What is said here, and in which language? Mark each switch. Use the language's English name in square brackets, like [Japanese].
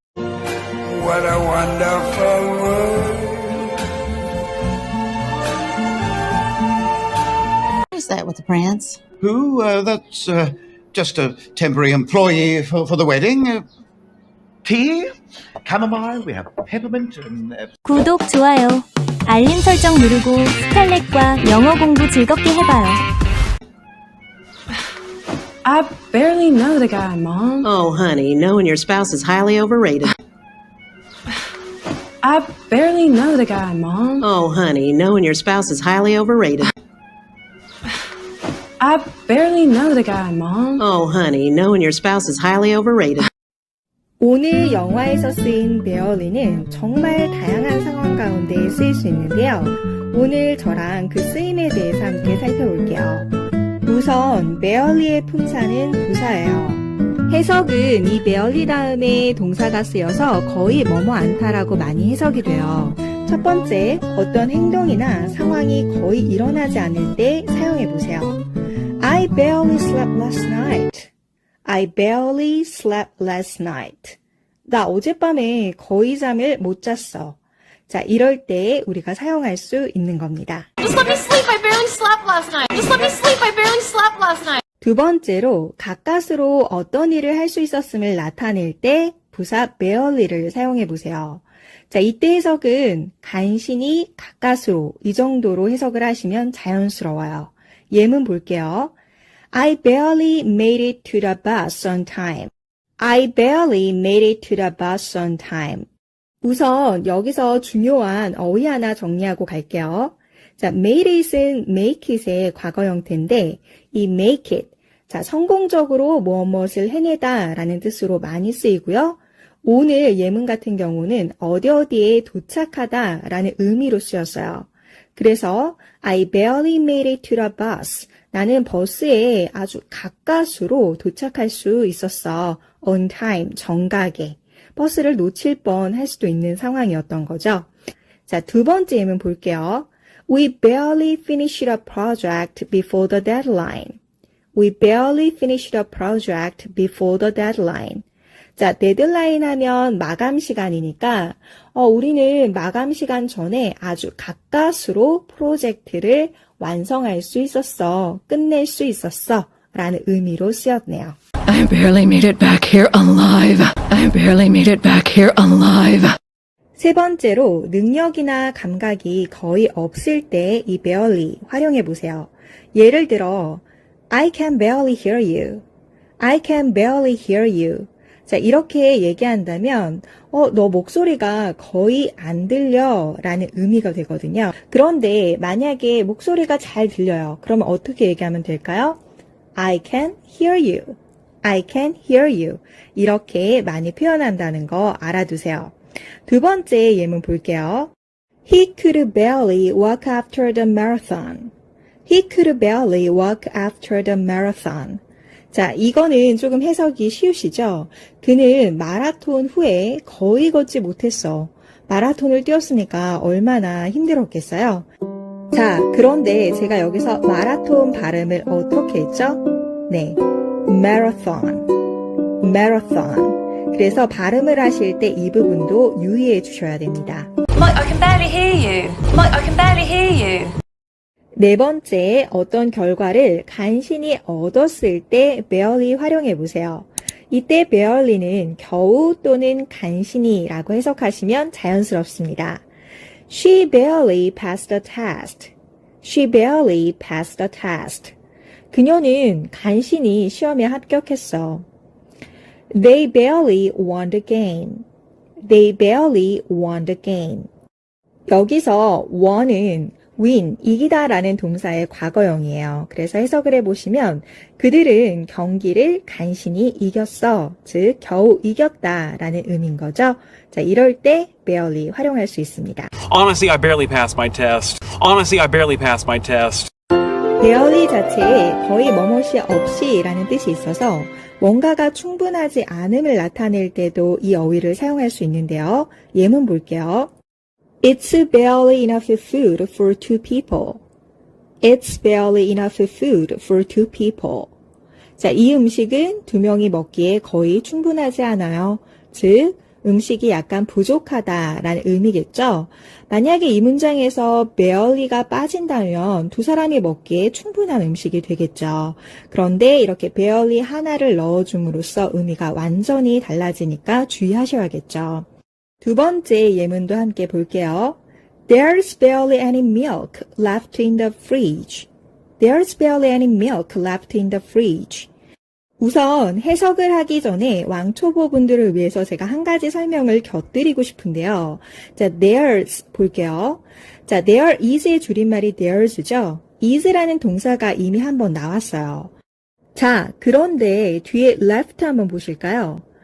[English] What a wonderful world. met with the prince? Who? That's just a temporary employee for the wedding. Tea? Chamomile? We have peppermint and... [Korean] 구독, 좋아요, 알림 설정 누르고 스칼렛과 영어 공부 즐겁게 해봐요. [English] I barely know the guy, Mom. Oh, honey, knowing your spouse is highly overrated. I barely know the guy, Mom. Oh, honey, knowing your spouse is highly overrated. I barely know the guy, Mom. Oh, honey, knowing your spouse is highly overrated. [Korean] 오늘 영화에서 쓰인 barely는 정말 다양한 상황 가운데 쓰일 수 있는데요. 오늘 저랑 그 쓰임에 대해서 함께 살펴볼게요. 우선 barely의 품사는 부사예요. 해석은 이 barely 다음에 동사가 쓰여서 거의 뭐뭐 않다라고 많이 해석이 돼요. 첫 번째, 어떤 행동이나 상황이 거의 일어나지 않을 때 사용해 보세요. [English] I barely slept last night. I barely slept last night. [Korean] 나 어젯밤에 거의 잠을 못 잤어. 자, 이럴 때 우리가 사용할 수 있는 겁니다. [English] Just let me sleep. I barely slept last night. Just let me sleep. I barely slept last night. [Korean] 두 번째로 가까스로 어떤 일을 할 수 있었음을 나타낼 때 부사 barely를 사용해 보세요. 자, 이때 해석은 간신히 가까스로 이 정도로 해석을 하시면 자연스러워요. 예문 볼게요. [English] I barely made it to the bus on time. I barely made it to the bus on time. [Korean] 우선 여기서 중요한 어휘 하나 정리하고 갈게요. 자, made it은 make it의 과거 형태인데 이 make it, 자, 성공적으로 무엇을 해내다 라는 뜻으로 많이 쓰이고요. 오늘 예문 같은 경우는 어디에 도착하다 라는 의미로 쓰였어요. 그래서 [English] I barely made it to the bus. [Korean] 나는 버스에 아주 가까스로 도착할 수 있었어. [English] On time, [Korean] 정각에. 버스를 놓칠 뻔 할 수도 있는 상황이었던 거죠. 자, 두 번째 예문 볼게요. [English] We barely finished a project before the deadline. We barely finished a project before the deadline. [Korean] 자, 데드라인 하면 마감 시간이니까 우리는 마감 시간 전에 아주 가까스로 프로젝트를 완성할 수 있었어. 끝낼 수 있었어. 라는 의미로 쓰였네요. [English] I barely made it back here alive. I barely made it back here alive. [Korean] 세 번째로 능력이나 감각이 거의 없을 때 이 barely 활용해 보세요. 예를 들어 [English] I can barely hear you. I can barely hear you. [Korean] 자, 이렇게 얘기한다면 너 목소리가 거의 안 들려 라는 의미가 되거든요. 그런데 만약에 목소리가 잘 들려요. 그러면 어떻게 얘기하면 될까요? [English] I can hear you. I can hear you. [Korean] 이렇게 많이 표현한다는 거 알아두세요. 두 번째 예문 볼게요. [English] He could barely walk after the marathon. He could barely walk after the marathon. [Korean] 자, 이거는 조금 해석이 쉬우시죠? 그는 마라톤 후에 거의 걷지 못했어. 마라톤을 뛰었으니까 얼마나 힘들었겠어요? 자, 그런데 제가 여기서 마라톤 발음을 어떻게 했죠? 네, [English] marathon. marathon. [Korean] 그래서 발음을 하실 때 이 부분도 유의해 주셔야 됩니다. [English] Mike, I can barely hear you. Mike, I can barely hear you. [Korean] 네 번째, 어떤 결과를 간신히 얻었을 때 barely 활용해 보세요. 이때 barely는 겨우 또는 간신히라고 해석하시면 자연스럽습니다. [English] She barely passed the test. She barely passed the test. [Korean] 그녀는 간신히 시험에 합격했어. [English] They barely won the game. They barely won the game. [Korean] 여기서 won은 win, 이기다 라는 동사의 과거형이에요. 그래서 해석을 해보시면 그들은 경기를 간신히 이겼어. 즉, 겨우 이겼다 라는 의미인 거죠. 자, 이럴 때 barely 활용할 수 있습니다. [English] Honestly, I barely passed my test. Honestly, I barely passed my test. [Korean] barely 자체에 거의 뭐뭇이 없이 라는 뜻이 있어서 뭔가가 충분하지 않음을 나타낼 때도 이 어휘를 사용할 수 있는데요. 예문 볼게요. [English] It's barely enough food for two people. It's barely enough food for two people. [Korean] 자, 이 음식은 두 명이 먹기에 거의 충분하지 않아요. 즉, 음식이 약간 부족하다라는 의미겠죠. 만약에 이 문장에서 barely가 빠진다면 두 사람이 먹기에 충분한 음식이 되겠죠. 그런데 이렇게 barely 하나를 넣어줌으로써 의미가 완전히 달라지니까 주의하셔야겠죠. 두 번째 예문도 함께 볼게요. [English] There's barely any milk left in the fridge. There's barely any milk left in the fridge. [Korean] 우선 해석을 하기 전에 왕초보분들을 위해서 제가 한 가지 설명을 곁들이고 싶은데요. 자, there's 볼게요. 자, there is의 줄임말이 there's죠. is라는 동사가 이미 한번 나왔어요. 자, 그런데 뒤에 left 한번 보실까요?